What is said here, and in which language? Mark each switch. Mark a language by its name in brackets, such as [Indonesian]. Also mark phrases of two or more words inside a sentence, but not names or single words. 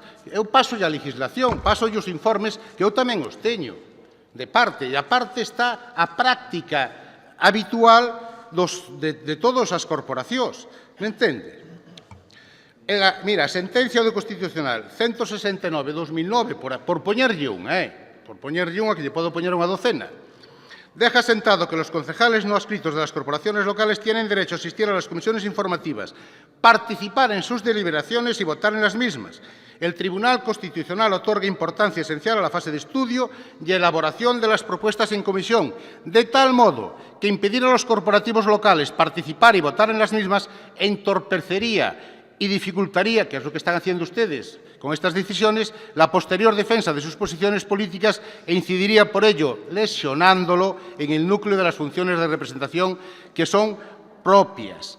[Galician] Eu paso a legislación, paso os informes, que eu tamén os teño, de parte, e a parte está a práctica habitual de todas as corporacións. Me entende? Mira, a sentencia do Constitucional 169/2009, por poñerlle unha, que lle podo poñer unha docena, [Spanish] deja sentado que los concejales no adscritos de las corporaciones locales tienen derecho a asistir a las comisiones informativas, participar en sus deliberaciones y votar en las mismas. El Tribunal Constitucional otorga importancia esencial a la fase de estudio y elaboración de las propuestas en comisión, de tal modo que impedir a los corporativos locales participar y votar en las mismas entorpecería y dificultaría, que es lo que están haciendo ustedes con estas decisiones, la posterior defensa de sus posiciones políticas e incidiría por ello, lesionándolo en el núcleo de las funciones de representación que son propias.